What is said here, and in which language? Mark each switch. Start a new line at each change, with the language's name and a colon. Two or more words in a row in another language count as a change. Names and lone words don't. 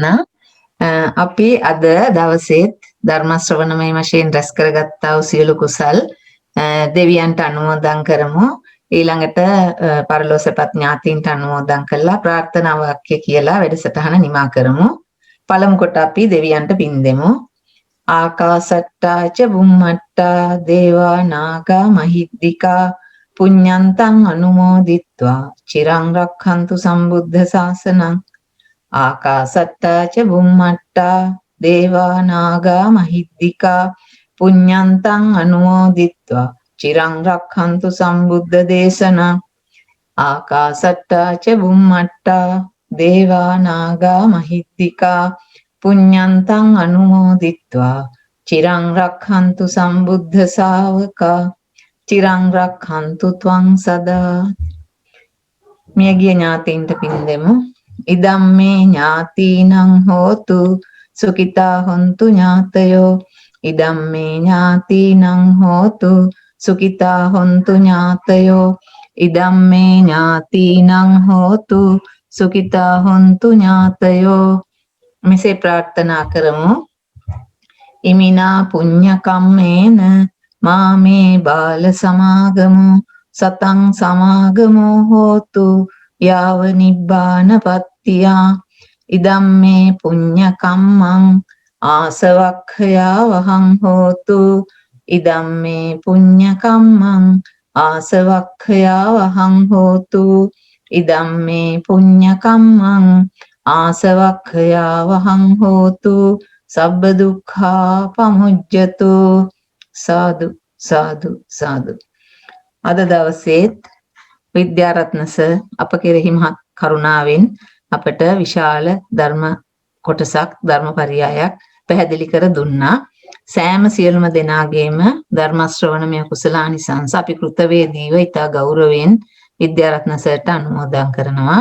Sinhala: අපි අද දවසේත් ධර්ම ශ්‍රවණමය වශයෙන් රැස් කරගත්තා වූ සියලු කුසල් දෙවියන්ට අනුමෝදන් කරමු. ඊළඟට පරලෝසපත් ඥාතීන්ට අනුමෝදන් කළා ප්‍රාර්ථනා වාක්‍ය කියලා වැඩසටහන නිමා කරමු. පළමු කොට අපි දෙවියන්ට පින් දෙමු.
Pali: ආකාසට්ටා ච බුම්මට්ටා දේවා නාග මහිද්దికා පුඤ්ඤන්තං අනුමෝදිත්වා චිරං රක්ඛන්තු සම්බුද්ධ ශාසනං. ආකාසට්ටා ච බුම්මට්ටා දේවා නාග මහිද්దికා පුඤ්ඤන්තං අනුමෝදිත්වා චිරං රක්ඛන්තු සම්බුද්ධ දේශනං. ආකාසට්ටා ච බුම්මට්ටා දේවා නාග මහිද්దికා පුඤ්ඤන්තං අනුමෝදිත්වා චිරං රක්ඛන්තු සම්බුද්ධ ශාවකා චිරං රක්ඛන්තු ත්වං සදා.
Sinhala: මියගිය ඥාතීන්ට පින් දෙමු.
Pali: ඉදම්මේ ඥාතීනං හෝතු සුඛිතා හොන්තු ඥාතයෝ. ඉදම්මේ ඥාතීනං හෝතු සුඛිතා හොන්තු ඥාතයෝ. ඉදම්මේ ඥාතීනං හෝතු සුඛිතා හොන්තු ඥාතයෝ.
Sinhala: මෙසේ ප්‍රාර්ථනා කරමු.
Pali: ඉමිනා පුඤ්ඤ කම්මේන මාමේ බාල සමාගමු සතං සමාගමෝ හෝතු යාව නිබ්බානපත්තියා. ඉදම්මේ පුඤ්ඤ කම්මං ආසවක්ඛයා වහං හෝතු. ඉදම්මේ පුඤ්ඤ කම්මං ආසවක්ඛයා වහං හෝතු. ඉදම්මේ පුඤ්ඤ කම්මං ආසවක්ඛයා වහං හෝතු. සබ්බ දුක්ඛා පමුජ්ජතු. සාදු සාදු සාදු.
Sinhala: අද දවසේත් විද්‍යාරත්න සර් අප කෙරෙහි මහත් කරුණාවෙන් අපට විශාල ධර්ම කොටසක් ධර්ම පරියායක් පැහැදිලි කර දුන්නා. සෑම සියලුම දෙනාගේම ධර්ම ශ්‍රවණමය කුසලානිසංස අපි කෘතවේදීව ඉතා ගෞරවයෙන් විද්‍යාරත්න සර්ට අනුමෝදන් කරනවා.